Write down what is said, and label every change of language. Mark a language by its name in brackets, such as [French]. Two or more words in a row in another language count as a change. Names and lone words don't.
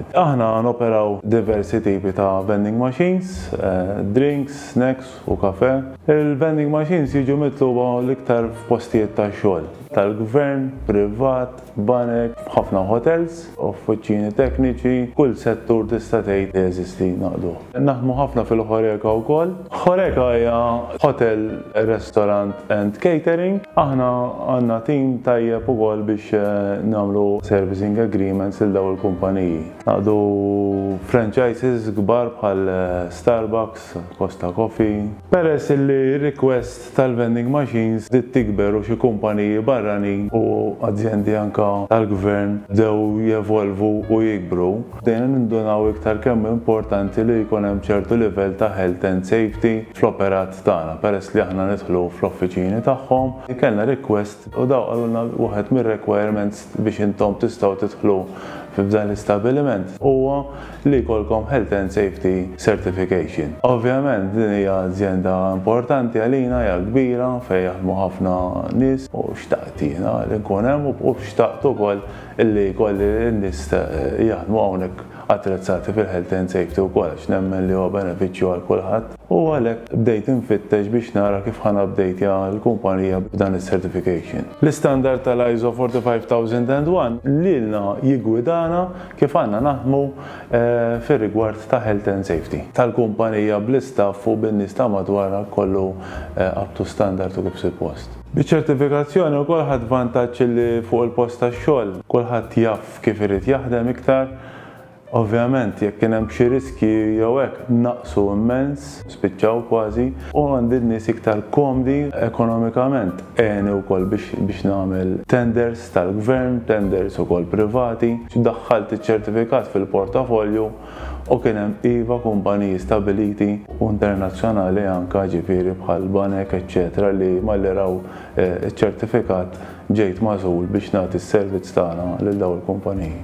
[Maltese] Aħna noperaw diversi tipi ta' [English] vending machines, drinks, snacks [Maltese] u kafe. Il- [English] vending machines [Maltese] jiġu mitluba l-iktar f'postijiet ta' xogħol tal-gvern, privat, banek, ħafna hotels, uffiċċji tekniċi, kull settur tista' tgħid jeżisti naqdu. Naħdmu ħafna fil-Horeca wkoll. [English] Horeca hija hotel, restaurant and catering. [Maltese] Aħna għandna tim tajjeb ukoll biex nagħmlu [English] servicing agreements [Maltese] il dawn il-kumpaniji. Naqdu franchises kbar bħal Starbucks, Costa Coffee. Peress li request tal- [English] vending machines [Maltese] dit tikber u xi kumpaniji barranin u azzjendi anka tal-gvern dew jevolvu u jikbru. Dejna nindunaw iktar kemm importanti li jkun hemm ċertu livell ta' [English] health and safety [Maltese] fl-operat tagħna. Peress li aħna nidħlu fl-offiċini tagħhom, kellna request u daw qalulna wieħed mir-requirements biex intom tistgħu tidħlu f'dan l-istabiliment huwa li jkollkom [English] Health and Safety Certification. [Maltese] Ovvjament din hija azzjenda importanti għalina, hija kbira fejn jaħdmu ħafna nies u xtaqt jiena li nkun hemm u xtaqt ukoll illi jkolli n-nies jaħdmu hawnhekk attrezzati fil- [English] Health and Safety [Maltese] wkoll għax nemmen li huwa benefiċċju għal kulħadd. U għalhekk bdejt infittex biex nara kif ħanabdejtja l-kumpanija b'dan is-certification. L-istandard tal-ISO 45001 lilna jigwidana kif għandna naħdmu fir-rigward ta' [English] Health and Safety [Maltese] tal-kumpanija bl-istaff u bin-nies ta' madwarha kollu [English] up to standard [Maltese] u kif suppost. Biċ-ċertifikazzjoni wkoll ħadd vantaġġ li fuq il-post tax-xogħol kulħadd jaf kif irid jaħdem iktar. Ovvjament, jekk kien hemm xi riski jew hekk naqsu immens, spiċċaw kważi, u għandi n-nies iktar komdi ekonomikament għeni wkoll biex nagħmel tenders tal-gvern, tenders ukoll privati, daħħalt iċ-ċertifikat fil-portafolju u kien hemm iva kumpaniji stabiliti u internazzjonali anke ġifieri bħal banek, eċċetera, li malli raw iċ-ċertifikat ġejt magħżul biex nagħti s-servizz tagħna lil dawn il-kumpaniji.